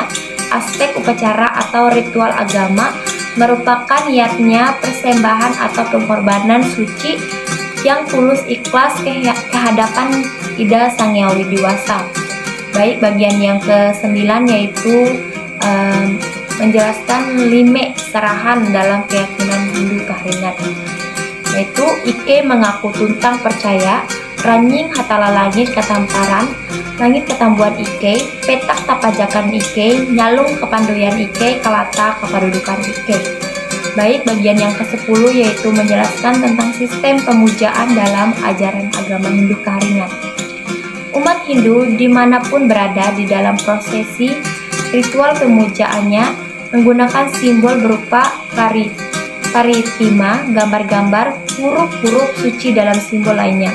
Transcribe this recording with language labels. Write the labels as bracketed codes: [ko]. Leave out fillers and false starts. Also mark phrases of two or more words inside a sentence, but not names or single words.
[id] Aspek upacara atau ritual agama merupakan niatnya persembahan atau pengorbanan suci yang tulus ikhlas kehadapan Ida Sang Hyang Widi Wasa. Baik, bagian yang ke-9 yaitu menjelaskan 5 serahan dalam keyakinan Hindu Kaharingan, yaitu [nij] Ike mengaku tuntang percaya, Ranying Hatala Langit Katamparan, Langit Ketambuan Ike, Petak Tapajakan Ike, Nyalung Kepandoyan Ike, Kalata Kepadudukan Ike. [id] Baik, bagian yang ke-10 yaitu menjelaskan tentang sistem pemujaan dalam ajaran agama Hindu Kaharingan. Umat Hindu dimanapun berada di dalam prosesi ritual pemujaannya menggunakan simbol berupa paritima, gambar-gambar, huruf-huruf suci dalam simbol lainnya.